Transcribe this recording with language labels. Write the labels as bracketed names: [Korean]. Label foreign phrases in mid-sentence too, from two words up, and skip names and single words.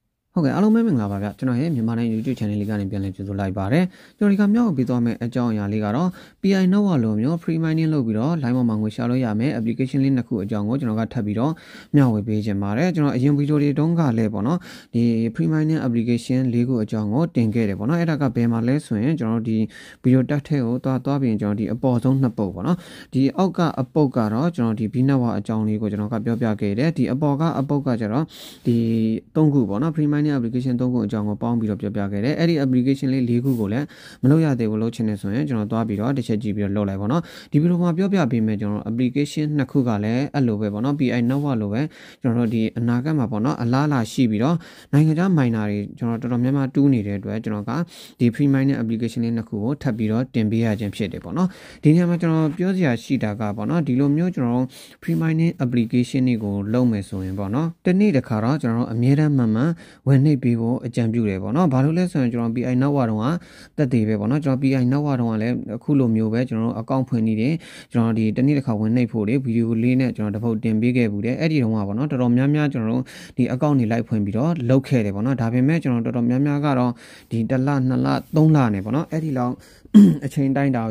[Burmese] ဟုတ်ကဲ့အားလုံးပဲမင်္ဂလာပါဗျကျွန်တော်ရဲ့မြန်မာတိုင်း YouTube channel လေးကနေပြန်လည်ကြိုဆိုလိုက်ပါတယ်ကျွန်တော်ဒီကမြောက်ပြီးသွားမယ့်အကြောင်းအရာလေးကတော့ PI Network လိုမျိုး [English] free mining [Burmese] လုပ်ပြီးတော့ line ပေါ်မှာငွေရှာလို့ရမယ် application လေးနှစ်ခုအကြောင်းကိုကျွန်တော်ကထပ်ပြီးတော့မျှဝေပေးခြင်းပါတယ်ကျွန်တော်အရင်ဗီဒီယိုတွေတုန်းကလည်းပေါ့နော်ဒီ [English] free mining application [Burmese] လေးခုအကြောင်းကိုတင်ခဲ့ တယ်ပေါ့နော်အဲ့ဒါကဘယ်မှာလဲဆိုရင်ကျွန်တော်ဒီဗီဒီယိုတက်ထဲကိုသွားပြီးကျွန်တော်ဒီအပေါ်ဆုံးနှစ်ပုတ်ပေါ့နော်ဒီအောက်ကအပုတ်ကတော့ကျွန်တော်ဒီ B Network အကြောင်းလေးကိုကျွန်တော်ကပြောပြခဲ့တယ်ဒီအပေါ်ကအပုတ်ကကျတော့ဒီသုံးခုပေါ့နော် free [English] mining application [Burmese] သုံးခုအကြောင်းကိုပေါင်းပြီးတော့ပြောပြခဲ့တယ်အဲ့ဒီ application လေး၄ခုကိုလည်းမလုပ်ရသေးဘူးလို့ချင်နေဆိုရင်ကျွန်တော်သွားပြီးတော့တစ်ချက်ကြည့်ပြီးတော့လုပ်လိုက်ပါတော့ဒီဗီဒီယိုမှာပြောပြပေးမယ်ကျွန်တော် application နှစ်ခုကလည်းအဲ့လိုပဲပေါ့နော် PI Network လိုပဲကျွန်တော်တို့ဒီအနာဂတ်မှာပေါ့နော်အလားအလာရှိပြီးတော့နိုင်ငံခြား miner တွေကျွန်တော်တော်တော်များများတူးနေတဲ့အတွက်ကျွန်တော်ကဒီ [English] free mining application [Burmese] လေးနှစ်ခုကိုထပ်ပြီးတော့တင်ပေးရခြင်းဖြစ်တယ်ပေါ့နော်ဒီနေရာမှာကျွန်တော်ပြောစရာရှိတာကပေါ့နော်ဒီလိုမျိုးကျွန်တော် [English] free mining application [Burmese] တွေကိုလုပ်မယ်ဆိုရင်ပေါ့နော်တနေ့တစ်ခါတော့ကျွန်တော်အမြဲတမ်းမှန်ဝင်နှိပ်ပြီးဖို့အကြံပြုတယ်ပေါ့နော်ဘာလို့လဲဆိုရင်ကျွန်တော် PI Network တုန်းကတက်သေးပဲပေါ့နော်ကျွန်တော် PI Network တုန်းကလည်းအခုလိုမျိုးပဲကျွန်တော်အကောင့်ဖွင့်နေတယ်ကျွန်တော်ဒီ တနေ့တစ်ခါဝင်နှိပ်ဖို့လေဗီဒီယိုလေးနဲ့ကျွန်တော်တစ်ပုတ်တင်ပေးခဲ့ဘူးတယ်အဲ့ဒီတုန်းကပေါ့နော်တော်တော်များများကျွန်တော်တို့ဒီအကောင့်တွေလိုက်ဖွင့်ပြီးတော့လုပ်ခဲ့တယ်ပေါ့နော်ဒါပေမဲ့ကျွန်တော်တော်တော်များများကတော့ဒီ1လ2လ3လနေပေါ့နော်အဲ့ဒီလောက်အချိန်တိုင်းတာကို